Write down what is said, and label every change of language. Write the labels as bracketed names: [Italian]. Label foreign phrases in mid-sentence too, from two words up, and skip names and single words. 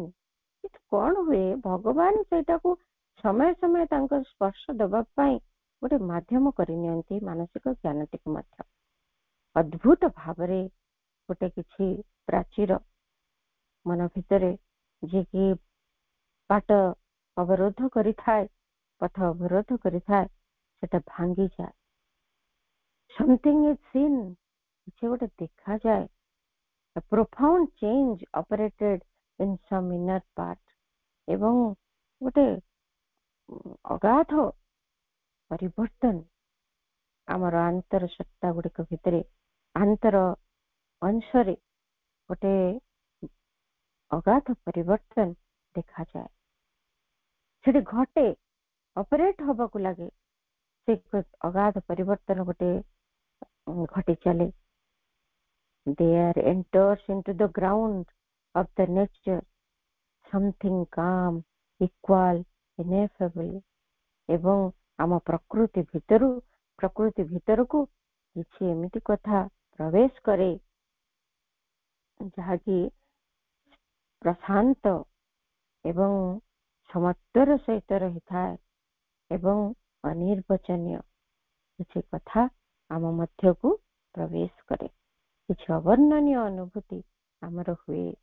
[Odia] କିନ୍ତୁ କଣ ହୁଏ, ଭଗବାନ ସେଇଟାକୁ ସମୟ ସମୟ ତାଙ୍କ ସ୍ପର୍ଶ ଦେବା ପାଇଁ ଗୋଟେ ମାଧ୍ୟମ କରିନିଅନ୍ତି, ମାନସିକ ଜ୍ଞାନଟିକୁ ମଧ୍ୟ ଅଦ୍ଭୁତ ଭାବରେ ଗୋଟେ କିଛି ପ୍ରାଚୀର ମନ ଭିତରେ, ଯିଏକି ବାଟ ଅବରୋଧ କରିଥାଏ, ପଥ ଅବରୋଧ କରିଥାଏ, ସେଟା ଭାଙ୍ଗିଯାଏ। [English] something is seen, [Odia] କିଛି ଗୋଟେ ଦେଖାଯାଏ। [English] A profound change operated in some inner part। [Odia] ଏବଂ ଗୋଟେ ଅଗାଧ ପରିବର୍ତ୍ତନ ଆମର ଆନ୍ତର ସତ୍ତା ଗୁଡିକ ଭିତରେ, ଆନ୍ତର ଅଂଶରେ ଗୋଟେ ଅଗାଧ ପରିବର୍ତ୍ତନ ଦେଖାଯାଏ। ସେଠି ଘଟେ, ଅପରେଟ ହବାକୁ ଲାଗେ, ସେ ଅଗାଧ ପରିବର୍ତ୍ତନ ଗୋଟେ ଘଟି ଚାଲେ। [English] There enters into the ground of the nature something calm, equal, ineffable। [Odia] ଏବଂ ଆମ ପ୍ରକୃତି ଭିତରକୁ କିଛି ଏମିତି କଥା ପ୍ରବେଶ କରେ ଯାହାକି ପ୍ରଶାନ୍ତ ଏବଂ ସମତ୍ୱର ସହିତ ରହିଥାଏ ଏବଂ ଅନିର୍ବଚନୀୟ କିଛି କଥା ଆମ ମଧ୍ୟକୁ ପ୍ରବେଶ କରେ, କିଛି ଅବର୍ଣ୍ଣନୀୟ ଅନୁଭୂତି ଆମର ହୁଏ।